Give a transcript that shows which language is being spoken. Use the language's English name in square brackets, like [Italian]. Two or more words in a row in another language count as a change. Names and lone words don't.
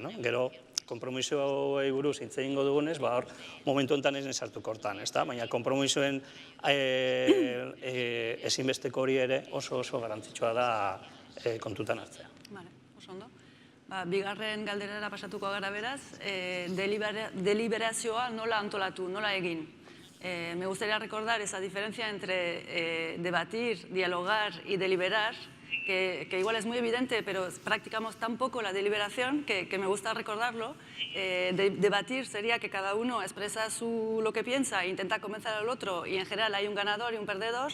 [Basque] Gero konpromisoei buruz hitz egingo dugunez, hor momentu honetan ez sartuko hortan, baina konpromisoen ezinbesteko hori ere oso garrantzitsua da kontutan hartzea. Oso ondo. Bigarren galderara pasatuko gara beraz, deliberazioa nola antolatu, nola egin. [Spanish] Me gustaría recordar esa diferencia entre debatir, dialogar y deliberar, que igual es muy evidente, pero practicamos tan poco la deliberación que me gusta recordarlo. Debatir sería que cada uno expresa lo que piensa e intenta convencer al otro, y en general hay un ganador y un perdedor.